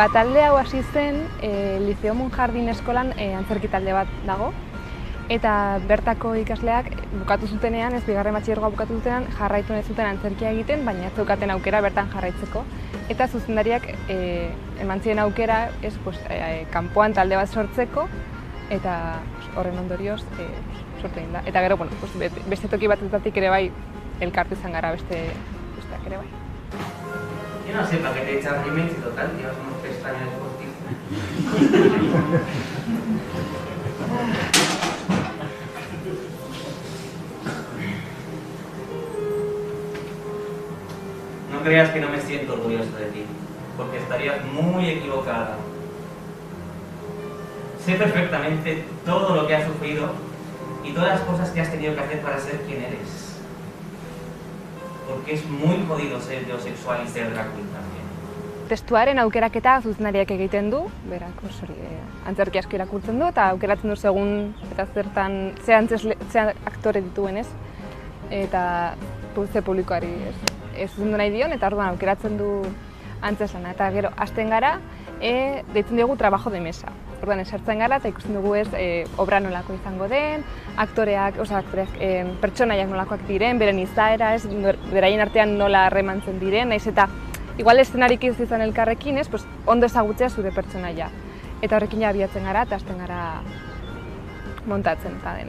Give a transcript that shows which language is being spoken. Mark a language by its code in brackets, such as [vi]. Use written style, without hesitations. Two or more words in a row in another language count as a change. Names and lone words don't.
[eu] Talde hau hasi zen, Liceo Monjardin eskolan antzerki talde bat dago, eta bertako ikasleak bukatu zutenean, bigarren batxilergoa bukatu zutenean, jarraitu nahi zuten antzerkia egiten, baina ez zeukaten aukera bertan jarraitzeko. Eta zuzendariak eman ziren aukera kanpoan talde bat sortzeko, eta horren ondorioz sortu egin da. Eta gero, beste toki batetatik ere bai elkartu izan gara besteak ere bai. [es] Yo no sé para qué te echas rímel si total llevas unos pestañas postizos. No creas que no me siento orgulloso de ti, porque estarías muy equivocada. Sé perfectamente todo lo que has sufrido y todas las cosas que has tenido que hacer para ser quien eres. Porque es muy jodido ser heterosexual y ser drag queen también. [eu] Testuaren aukeraketa zuzendariak egiten du, berak antzerki asko irakurtzen du, eta aukeratzen du segun eta zertan ze aktore dituen, eta ze publikoari ez zuzendu nahi dion, eta orduan aukeratzen du antzeslana. Eta gero hasten gara, deitzen diogu [es] trabajo de mesa. [eu] Orduan, esartzen gara eta ikusten dugu obra nolako izango den, aktoreak, pertsonaiak nolakoak diren, beren izaera, beraien artean nola harremantzen diren, naiz eta igual eszenarik ez izan elkarrekin, ondo ezagutzea zure pertsonaia. Eta horrekin abiatzen gara eta hasten gara montatzen eta dena.